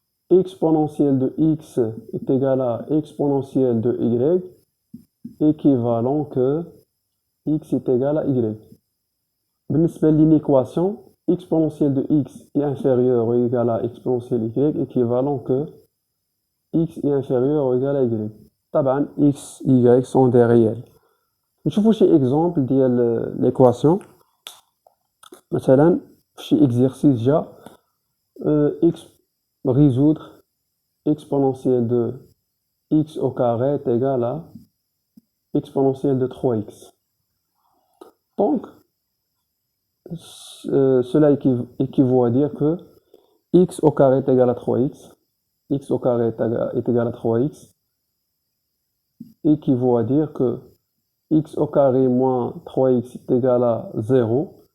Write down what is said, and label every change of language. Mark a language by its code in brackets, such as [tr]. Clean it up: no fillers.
[fr] exponentielle de x est égal à exponentielle de y, équivalent que x est égal à y. [ar] بالنسبة للإيكواسيون [fr] exponentielle de x est inférieure ou égal à exponentielle y, équivalent que x est inférieur ou égal à y. طبعا x, y sont des réels. [ar] نشوفوا شي exemple ديال l'équation. مثلا في شي [fr] exercice جا x résoudre exponentielle de x au carré est égal à exponentielle de 3x. Donc, cela équivaut à dire que x au carré est égal à 3x, x au carré est égal à 3x, équivaut à dire que x au carré moins 3x est égal à 0.